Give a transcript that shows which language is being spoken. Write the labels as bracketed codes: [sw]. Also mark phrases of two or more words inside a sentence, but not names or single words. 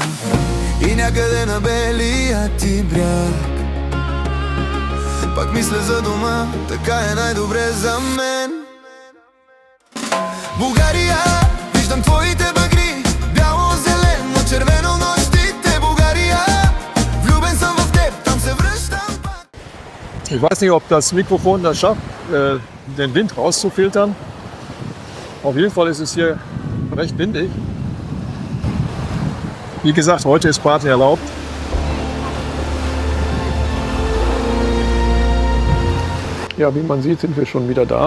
[bg] И някъде на белия ти бряг пак мисля за дома, така е най-добре за мен. Bulgaria, виждам твоите багри, бяло, зелено, червено нощите. Bulgaria, влюбен съм в теб, там се връщам. [de] Ich weiß nicht, ob das Mikrofon das schafft, den Wind rauszufiltern. Auf jeden Fall ist es hier recht windig. Wie gesagt, heute ist Party erlaubt. Ja, wie man sieht, sind wir schon wieder da.